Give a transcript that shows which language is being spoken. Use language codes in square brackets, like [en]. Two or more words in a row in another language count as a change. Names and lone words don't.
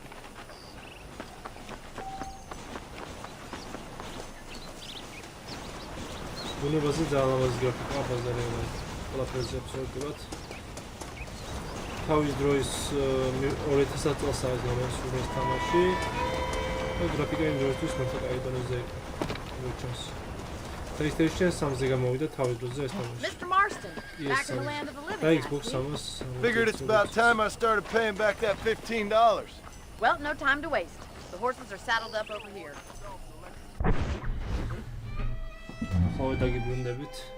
[ka] უნებაზე ძალავას გრაფიკა ბაზარია. ყველაფერზე აბსოლუტურად. თავის დროის 2000 წელს არის გამოსული ეს თამაში. გრაფიკა იმ დროისთვის მეტად კაი დონეზე იყო. მოჩანს. PlayStation 3-ზე გამოვიდა თავის დროზე ეს თამაში. [en] Mr. Marston, back in the land of the living. [ka] და Xbox 3-ს. [en] Figured it's about time I started paying back that $15. Well, no time to waste. The horses are saddled up over here. [ka] ხო, დაგიბრუნდებით.